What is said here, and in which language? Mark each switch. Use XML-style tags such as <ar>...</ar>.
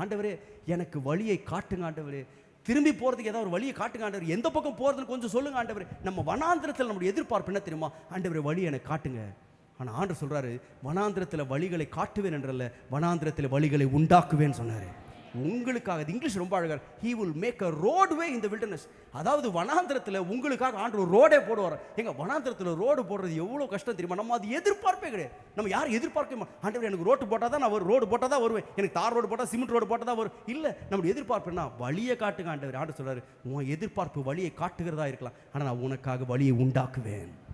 <ta>ஆண்டவரே எனக்கு வழியை காட்டுங்க ஆண்டவரே, திரும்பி போகிறதுக்கு ஏதாவது ஒரு வழியை காட்டுங்க ஆண்டவர், எந்த பக்கம் போகிறதுன்னு கொஞ்சம் சொல்லுங்க ஆண்டவரே. நம்ம வனாந்திரத்தில் நம்முடைய எதிர்பார்ப்பு என்ன தெரியுமா? ஆண்டவரே வழி எனக்கு காட்டுங்க. ஆனால் ஆண்டவர் சொல்றாரு, வனாந்திரத்தில் வழிகளை காட்டுவேன் என்றல்ல, வனாந்திரத்தில் வழிகளை உண்டாக்குவேன்னு சொன்னார். உங்களுக்காக. இங்கிலீஷ் ரொம்ப அழகாக,</ta> <en>he will make a roadway in the wilderness.</en> <ta>அதாவது வனாந்திரத்தில் உங்களுக்காக ஆண்டவர் ஒரு ரோடே போடுவார். எங்க வனாந்திரத்தில் ரோடு போடுறது எவ்வளோ கஷ்டம் தெரியுமா? நம்ம அது எதிர்பார்ப்பே கிடையாது. நம்ம யாரும் எதிர்பார்க்க, ஆண்டவர் எனக்கு ரோடு போட்டால் தான் நான் ரோடு போட்டால் தான் வருவேன், எனக்கு தார் ரோடு போட்டால் சிமெண்ட் ரோடு போட்டால் தான் வரும். இல்லை, நம்மளுடைய எதிர்பார்ப்பு என்ன? வழியை காட்டுங்க ஆண்டவர். ஆண்டவர் சொல்றாரு, உன் எதிர்பார்ப்பு வழியை காட்டுகிறதா இருக்கலாம், ஆனால் நான் உனக்காக வழியை உண்டாக்குவேன்.</ta>